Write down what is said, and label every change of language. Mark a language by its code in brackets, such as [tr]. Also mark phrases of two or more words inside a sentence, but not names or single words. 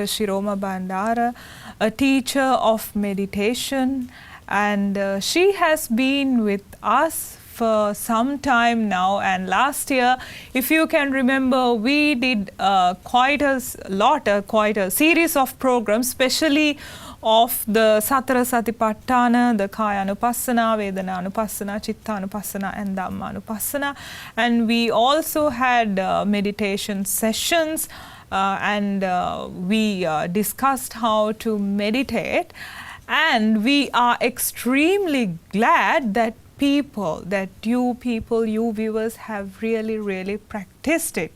[en] Shiroma Bandara, a teacher of meditation, and she has been with us for some time now. And last year, if you can remember, we did quite a series of programs, especially of the Satara Satipatthana, the Kaya Anupassana, Vedana Anupassana, Chitta Anupassana and Dhamma Anupassana. And we also had meditation sessions and we discussed how to meditate. And we are extremely glad that you viewers have really practiced it.